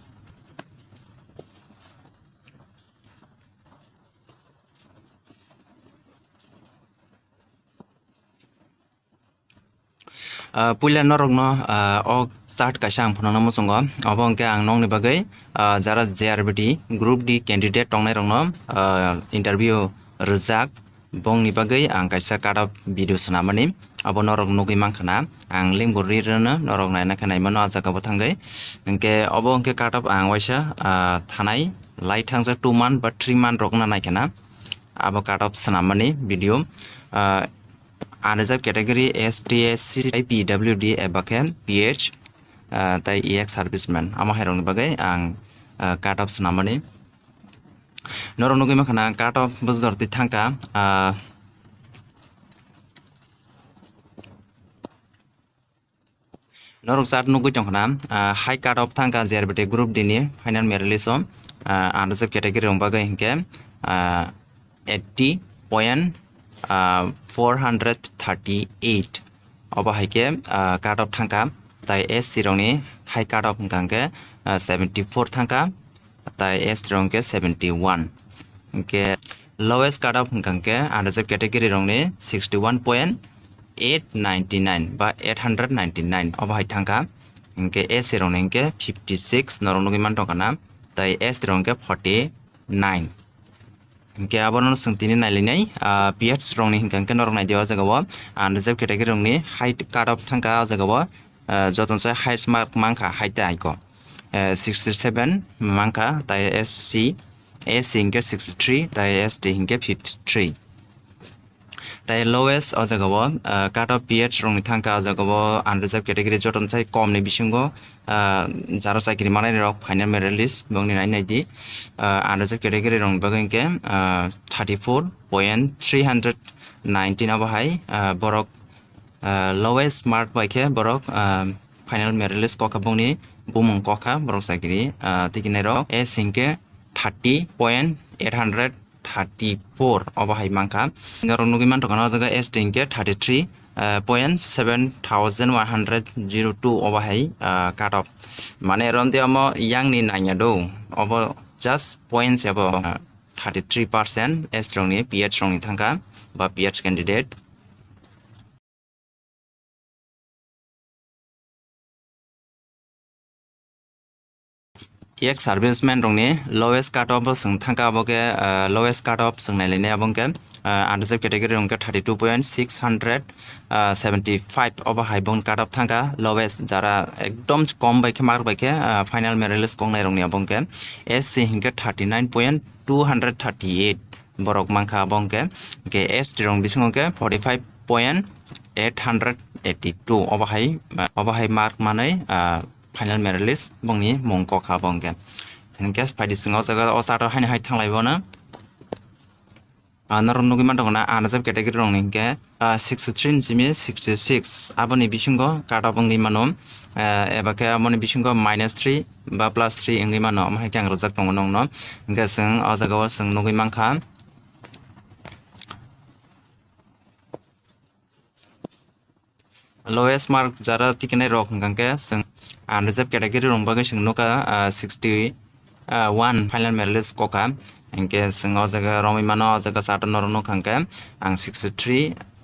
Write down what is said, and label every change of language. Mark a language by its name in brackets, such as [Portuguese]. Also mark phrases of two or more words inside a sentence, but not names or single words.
[Kok Borok] puila norok no ok start kaisa ang phunana mochongo abo angke ang nongni bagai jara JRBT [English] group D candidate [Kok Borok] tongnai rok no interview rejak bongni bagai ang kaisa [English] cut off video [Kok Borok] sanamani abo norok nugui mangkhana ang link bo rirana norok naina khanai mano ajaga bo thangai angke abo angke [English] cut off [Kok Borok] ang waisa thanai light thangja 2 month ba 3 month rok na naikana abo [English] cut off [Kok Borok] sanamani [English] video unreserved category STSC PWD [Kok Borok] ebaken PH tai [English] EX serviceman [Kok Borok] ama hairong bagai ang [English] cut off [Kok Borok] sanamani norok nugui makhana [English] cut off [Kok Borok] bujorti thangka norok sat nugui tongkhana [English] high cut off [Kok Borok] thangka JRBT group dini [English] final merit list unreserved category [Kok Borok] rong bagai hingke 80.438 oba haike [English] cut off [Kok Borok] thangka tai SC rongni [English] high cut off [Kok Borok] hingke 74 thangka tai S rongke 71 hingke [English] lowest cut off [Kok Borok] hingke [English] unreserved category [Kok Borok] rongni 61.899 ba 899 oba hai thangka hingke S rongni hingke 56 norok nugui mantokana tai S rongke 49 hingke abono sungtini nailinai PH rongni hingke norok naidewa jagao unreserved category rongni [English] high cut off [Kok Borok] thangka jagao jotonsa [English] highest mark [Kok Borok] mangkha haita aiko 67 mangkha tai SC hingke 63 tai SD hingke 53 tai lowest o jagao [English] cut off PH [Kok Borok] rongni thangka jagao [English] unreserved category [Kok Borok] jotonsa komni bisingo jaro chakri manai rok [English] final merit list [Kok Borok] bongni nai di [English] unreserved category [Kok Borok] rong bagengke 34.319 abo hai borok [English] lowest mark [Kok Borok] baike borok [English] final merit list [Kok Borok] koka bongni bumung koka borok chakri tikinai rok S hingke 30.834 oba hai mangkha norok nugui mantokana jaga S hingke 33.7102 oba hai [English] cut off [Kok Borok] mane romde amo yang ni nanya do obo [English] just points [Kok Borok] abo 33% S rongni PH rongni thangka ba [English] PH candidate EX serviceman [Kok Borok] rongni [English] lowest cut off [Kok Borok] sung thangka aboke [English] lowest cut off [Kok Borok] sung nailene abongke [English] unreserved category [Kok Borok] rongke 32.675 oba hai bong [English] cut off [Kok Borok] thangka lowest jara ekdom kom baike mark baike [English] final merit list [Kok Borok] kongnai rongni abongke SC hingke 39.238 borok mangkha abongke ke ST rong bisingke 45.882 oba hai mark manai [English] final merit list [Kok Borok] bongni mong kokha bongke hingke phaidi singo jaga osaro haini hai thanglaibo na norok nugui mantokona [English] unreserved category [Kok Borok] rong hingke 63 jimi 66 aboni bisingo [English] cut off [Kok Borok] ngi mano ebake amoni bisingo -3 ba +3 ngi mano amha kyang rojak tongo nongno hingke sing o jaga sing nugui mangkha [English] lowest mark [Kok Borok] jara tikinai rok hingke sing [English] unreserved category [Kok Borok] rong bagai sing nuka 61 [English] final merit list [Kok Borok] koka hingke sing o jaga romi mano o jaga sata norok nukangke ang 63